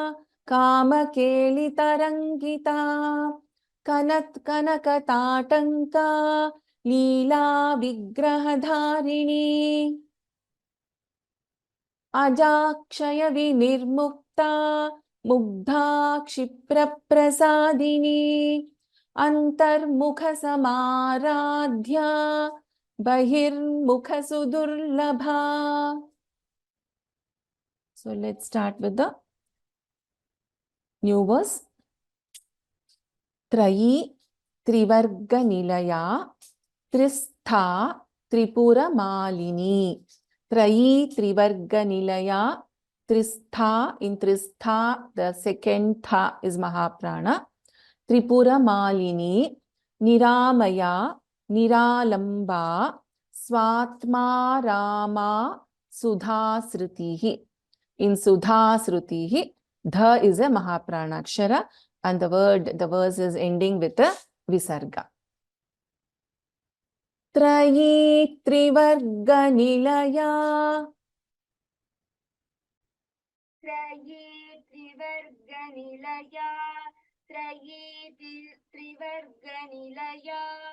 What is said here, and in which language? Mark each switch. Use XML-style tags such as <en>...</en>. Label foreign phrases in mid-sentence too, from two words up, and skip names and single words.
<sa>कामकेलितरङ्गिता कनत्कनकताटङ्का लीला विग्रहधारिणी अजाक्षयविनिर्मुक्ता मुग्धा क्षिप्रप्रसादिनी अन्तर्मुखसमाराध्या बहिर्मुखसुदुर्लभा.</sa> <en>So let's start with the new verse.</en> <sa>त्रयी त्रिवर्गनिलया त्रिस्था त्रिपुरमालिनी. त्रयी त्रिवर्गनिलया त्रिस्था.</sa> <en>In Tristha, the second Tha is Mahaprana.</en> <sa>त्रिपुरमालिनी निरामया निरालम्बा स्वात्म रामा सुधासृतिः.</sa> <en>In Sudhasrutihi, Dha is a Mahaprana Akshara and the verse is ending with a Visarga.</en> <sa>त्रयी त्रिवर्गनिलया. त्रयी त्रिवर्गनिलया. त्रयी त्रिवर्गनिलया.</sa>